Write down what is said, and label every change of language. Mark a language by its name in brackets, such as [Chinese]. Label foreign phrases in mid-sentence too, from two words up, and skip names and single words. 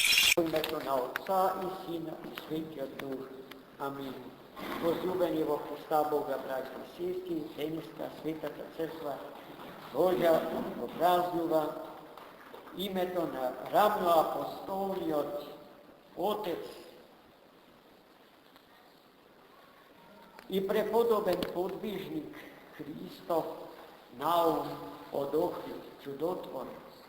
[Macedonian] U ime na Otca i Sina i Svetija Duh. Amin. Возлюбени во Христа Бога, браќа и сестри, денеска Светата Црква Божја го празнува името на равноапостолниот Отец и преподобен подвижник Христов Наум од Охрид, чудотворец.